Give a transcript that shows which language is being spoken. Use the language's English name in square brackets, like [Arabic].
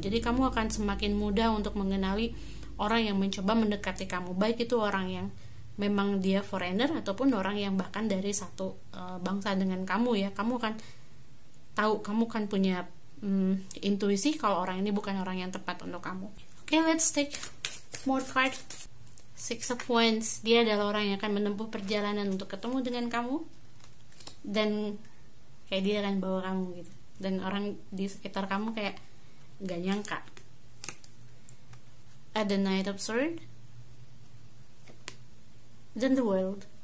[Indonesian] Jadi kamu akan semakin mudah untuk mengenali orang yang mencoba mendekati kamu, baik itu orang yang memang dia foreigner ataupun orang yang bahkan dari satu bangsa dengan kamu ya. Kamu akan tahu, kamu kan punya intuisi kalau orang ini bukan orang yang tepat untuk kamu. [English] Okay, let's take more card. Six of Wands. [Indonesian] Dia adalah orang yang akan menempuh perjalanan untuk ketemu dengan kamu, dan kayak dia akan bawa kamu gitu, dan orang di sekitar kamu kayak gak nyangka. Ada Knight of Swords dan The World.